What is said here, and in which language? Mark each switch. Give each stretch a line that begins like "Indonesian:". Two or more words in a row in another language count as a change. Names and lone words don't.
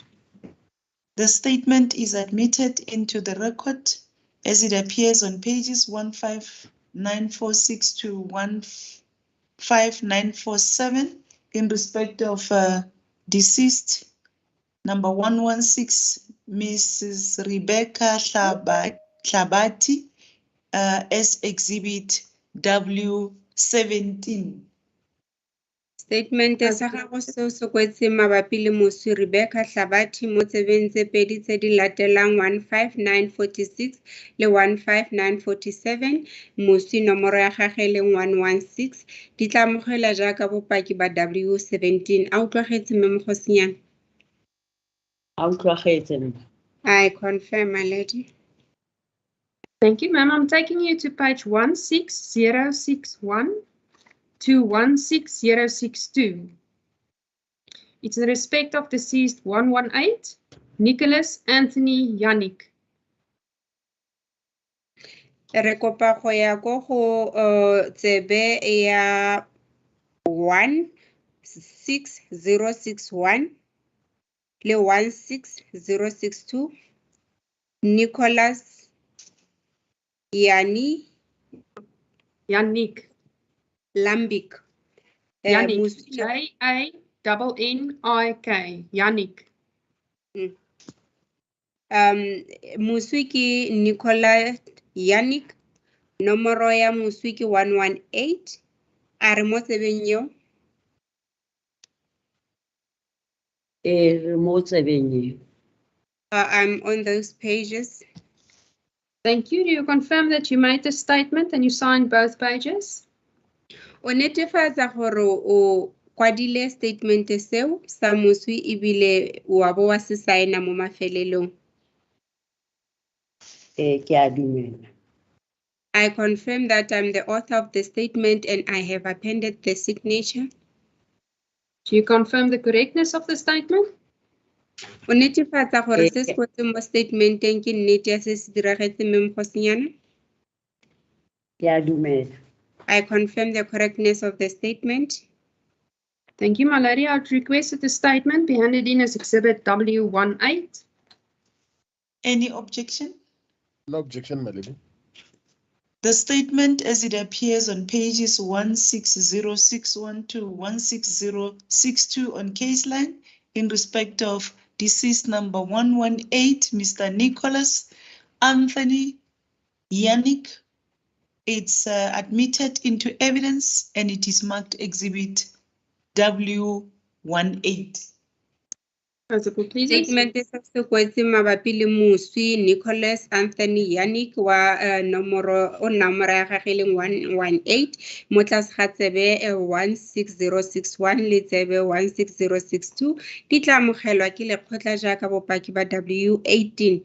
English: The statement is admitted into the record as it appears on pages 15946 to 15947 in respect of deceased number 116, Mrs. Rebecca Hlabati, as Exhibit W17.
Tswana: Statement sa gago seo se kwetseng mabapi le moswi Rebecca Hlabati mo tsebeng tse pedi tse di latelang 15946 le 15947, moswi nomoro ya gagwe le 116, di tla amogela jaaka bopaki ba W17. A utlwagetse mme Mogosinyana? A utlwagetse.
English: I confirm, my lady. Thank you, ma'am. I'm taking you to page 16061 to 16062. It's in respect of deceased 118, Nicholas Anthony Yannick.
Tswana: Re kopa go ya ko go tsebe ya 16061 le 16062, Nicholas Yannick Lambic.
English: Yannick, J-A-N-N-I-K, Yannick.
Tswana: Moswi ke Nicholas Yannick, nomoro ya moswi ke 118. A re mo tsebeng eo? Mo tsebeng eo.
English: I'm on those pages. Thank you. Do you confirm that you made the statement and you signed both pages?
Tswana: O netefatsa gore o kwadile statement seo sa moswi ebile wa bo wa se saena mo mafelelong? Ke a dumela.
English: I confirm that I'm the author of the statement and I have appended the signature. Do you confirm the correctness of the statement?
Tswana: O netefatsa gore se se kwetseng mo statementeng ke nnete ya se se diragetseng mme Mogosinyana? Ke a dumela.
English: I confirm the correctness of the statement. Thank you, my lady. I would request that the statement be handed in as Exhibit W18. Any objection? No objection, my lady. The statement as it appears on pages 16061 to 16062 on case line in respect of deceased number 118, Mr. Nicholas Anthony Yannick. It's admitted into evidence and it is marked Exhibit W18.
Tswana: Statement se se kwetseng mabapi le moswi Nicholas Anthony Yannick wa nomoro ya gagwe le 118 mo tlase ga tsebe 16061 le tsebe 16062 di tla amogelwa ke lekgotla jaaka bopaki ba W18.